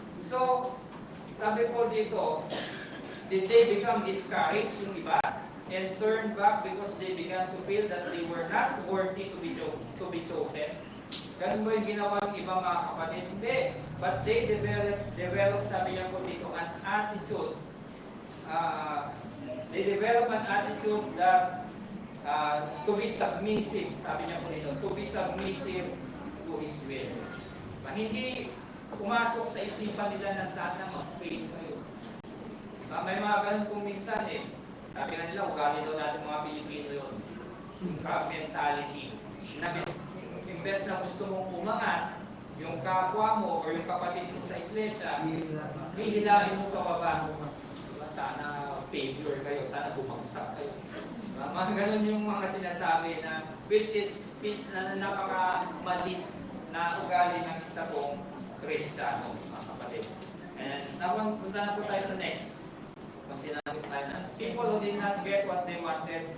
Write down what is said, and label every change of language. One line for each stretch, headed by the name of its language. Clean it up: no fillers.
English: So,
Filipino: sabi po dito,
English: did they become discouraged
Filipino: yung iba
English: and turn back because they began to feel that they were not worthy to be chosen?
Filipino: Ganun ba yung ginawa ng ibang mga kapatid?
English: Hindi. But they developed,
Filipino: sabi niya po dito,
English: an attitude. They develop an attitude that to be submissive,
Filipino: sabi niya po dito,
English: to be submissive to His will.
Filipino: Hindi pumasok sa isipan nila na sana mag-fail kayo. May mga ganun kung minsan eh. Sabi na nila, ugali daw natin mga Pilipino yun. Yung crab mentality. Na imbes na gusto mong umangat, yung kapwa mo or yung kapatid mo sa iglesia, hihilahin mo pababa. Sana failure kayo, sana bumagsak kayo. Mga ganun yung mga sinasabi na which is na napaka-mali na ugali ng isa kong Kristiyano, mga kapatid. And punta na po tayo sa next. Continue tayo na.
English: People who did not get what they wanted.